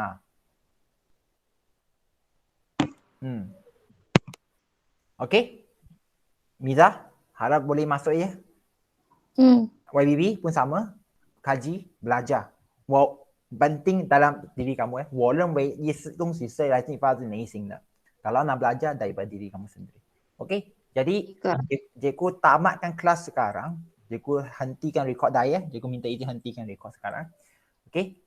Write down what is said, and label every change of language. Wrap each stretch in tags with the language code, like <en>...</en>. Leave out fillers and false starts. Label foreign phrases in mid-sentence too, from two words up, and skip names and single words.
<ms>Okey. Miza, harap boleh masuk ya. YBB pun sama. Kaji, belajar. Penting dalam diri kamu</ms> <zh>我认为一些东西是来自发自内心的。</zh> <ms>Kalau nak belajar daripada diri kamu sendiri. Okey. Jadi cikgu tamatkan kelas sekarang. Cikgu hentikan record dah ya. Cikgu minta izin hentikan record sekarang. Okey.</ms>